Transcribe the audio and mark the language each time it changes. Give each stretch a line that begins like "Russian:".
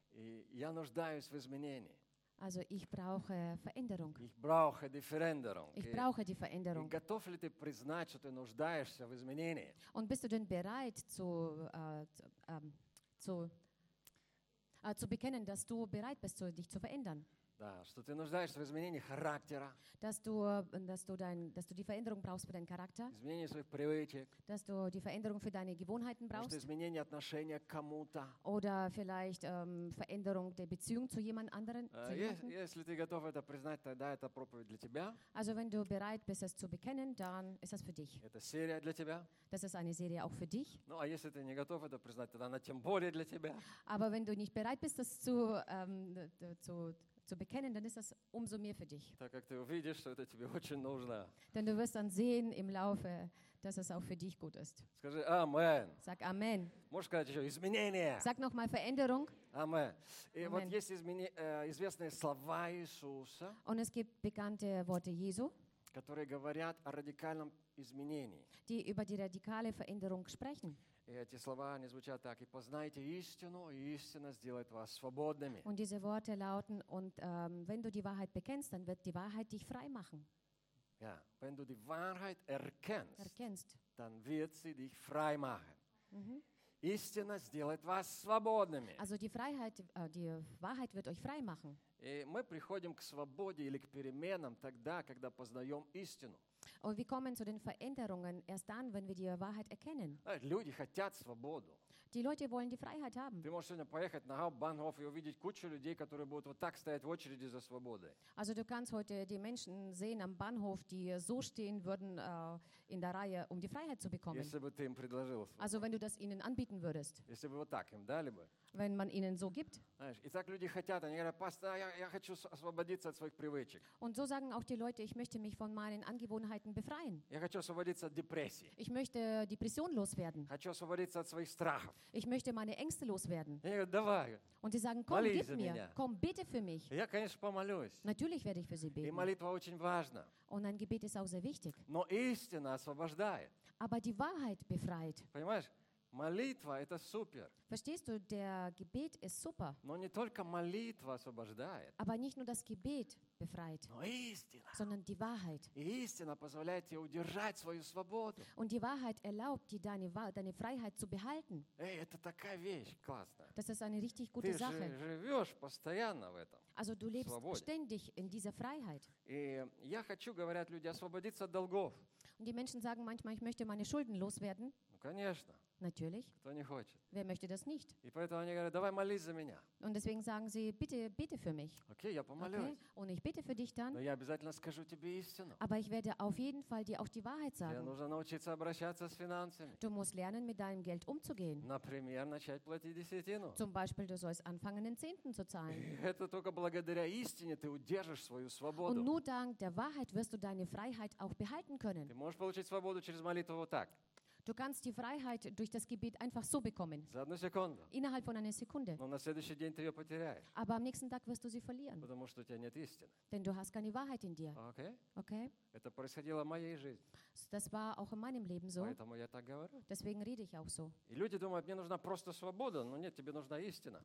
Russian: И я нуждаюсь в изменении.
German: Also ich brauche Veränderung. Ich brauche die Veränderung. Ich brauche die Veränderung.
Russian: И готов ли ты признать, что ты нуждаешься в изменении?
German: Und bist du denn bereit zu bekennen, dass du bereit bist, dich zu verändern?
Russian: Да, что ты нуждаешься в изменении характера.
German: Dass du die Veränderung brauchst für deinen Charakter.
Russian: Изменение своих привычек.
German: Dass du die Veränderung für deine Gewohnheiten brauchst.
Russian: Может, изменение отношения к кому-то.
German: Oder vielleicht Veränderung der Beziehung zu jemand anderen.
Russian: Если ты готов это признать, тогда это проповедь для тебя.
German: Also wenn du bereit bist, es zu bekennen, dann ist das für dich.
Russian: Это серия для тебя.
German: Das ist eine Serie auch für dich.
Russian: Ну, а если ты не готов это признать, тогда она тем более для тебя.
German: Aber wenn du nicht bereit bist, das zu bekennen, dann ist das umso mehr für dich.
Russian: Так как ты увидишь, что это тебе очень нужно.
German: Denn du wirst dann sehen im Laufe, dass es auch für dich gut ist.
Russian: Скажи Амен.
German: Sag Амен.
Russian: Можешь сказать еще изменения.
German: Sag noch mal Veränderung.
Russian: Амен. И вот есть известные слова Иисуса.
German: Und es gibt bekannte Worte Jesu.
Russian: Которые говорят о радикальном изменении.
German: Die über die radikale Veränderung sprechen.
Russian: И эти слова, они звучат так: «И познайте истину, и истина сделает вас свободными».
German: Und diese Worte lauten: «Und wenn du die Wahrheit bekennst, dann wird die Wahrheit dich frei machen». Ja, wenn du die Wahrheit erkennst, dann wird sie dich frei machen.
Russian: Истина сделает вас свободными.
German: Also die Freiheit, die Wahrheit wird euch frei machen.
Russian: И мы приходим к свободе или к переменам тогда, когда познаем истину.
German: Und wir kommen zu den Veränderungen erst dann, wenn wir die Wahrheit erkennen.
Russian: Люди хотят свободу.
German: Die Leute wollen die Freiheit haben.
Russian: Ты можешь сегодня поехать на Hauptbahnhof и увидеть кучу людей, которые будут вот так стоять в очереди за свободой.
German: Also du kannst heute die Menschen sehen am Bahnhof, die so stehen würden in der Reihe, um die Freiheit zu bekommen.
Russian: Если бы ты им предложил свободу.
German: Also wenn du das ihnen anbieten würdest.
Russian: Если бы вот так им дали бы.
German: Wenn man ihnen so gibt.
Russian: Итак, люди хотят, они говорят: «Пастор, я хочу освободиться от своих привычек».
German: Und so sagen auch die Leute: «Ich möchte mich von meinen Angewohnheiten befreien».
Russian: Я хочу освободиться от депрессии.
German: Ich möchte Depression loswerden.
Russian: Хочу освободиться от своих страхов.
German: Ich möchte meine Ängste loswerden.
Russian: Я говорю: «Давай».
German: Und sie sagen: «Komm, gib mir, komm, bete für mich».
Russian: Я, конечно, помолюсь.
German: Natürlich werde ich für sie beten.
Russian: И молитва очень важна.
German: Und ein Gebet ist auch sehr wichtig.
Russian: Но истина освобождает.
German: Aber die Wahrheit befreit.
Russian: Понимаешь? Молитва – это супер.
German: Verstehst du, der Gebet ist super.
Russian: Но не только молитва освобождает.
German: Aber nicht nur das Gebet befreit.
Russian: Но истина.
German: Sondern die Wahrheit.
Russian: И истина позволяет тебе удержать свою свободу.
German: Und die Wahrheit erlaubt dir deine Freiheit zu behalten.
Russian: Эй, это такая вещь, классная.
German: Das ist eine richtig gute Sache.
Russian: Ты живешь постоянно в этом.
German: Also du lebst ständig in dieser Freiheit.
Russian: И я хочу, говорят люди, освободиться от долгов.
German: Und die Menschen sagen manchmal: «Ich möchte meine Schulden loswerden».
Russian: Конечно.
German: Natürlich.
Russian: Кто не хочет?
German: Wer möchte das nicht?
Russian: И поэтому они говорят: «Давай молись за меня».
German: Und deswegen sagen sie: «Bitte, bitte für mich».
Russian: Okay, я помолюсь.
English: Okay.
German: Und ich bitte für dich dann.
Russian: Но я обязательно скажу тебе истину.
German: Aber ich werde auf jeden Fall dir auch die Wahrheit sagen.
Russian: Тебе нужно научиться обращаться с финансами.
German: Du musst lernen, mit deinem Geld umzugehen.
Russian: Например, начать платить десятину.
German: Zum Beispiel, du sollst anfangen, den Zehnten zu zahlen.
Russian: Это только благодаря истине ты удержишь свою свободу.
German: Und nur dank der Wahrheit wirst du deine Freiheit auch behalten können.
Russian: Ты можешь получить свободу через молитву вот так.
German: Du kannst die Freiheit durch das Gebet einfach so bekommen.
Russian: За одну секунду.
German: Innerhalb von einer Sekunde.
Russian: Но на следующий день ты ее потеряешь.
German: Aber am nächsten Tag wirst du sie verlieren.
Russian: Потому что у тебя нет истины.
German: Denn du hast keine Wahrheit in dir.
English: Okay. Okay.
Russian: Это происходило в моей жизни.
German: Das war auch in meinem Leben so.
Russian: Поэтому я так говорю.
German: Deswegen rede ich auch so.
Russian: И люди думают: «Мне нужна просто свобода». Но нет, тебе нужна истина.